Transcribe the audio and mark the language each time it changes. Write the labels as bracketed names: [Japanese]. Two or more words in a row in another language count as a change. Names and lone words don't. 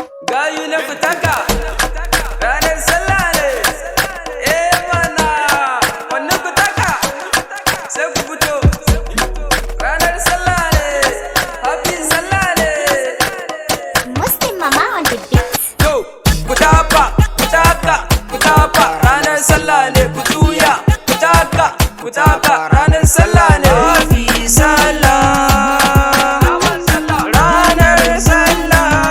[Hausa] Gayu na fitaka. Ranar sallah ne. Eh mana, wannan fitaka. Sai ku fito. Ranar sallah ne. Happy sallah ne. [English] Muslim Mama on the beat. [Hausa] Yo, ku tafa, ku taka, ku tafa. Ranar sallah ne, ku juya. Ku taka, ku taka. Ranar sallah ne. Happy sallah. Ranar sallah.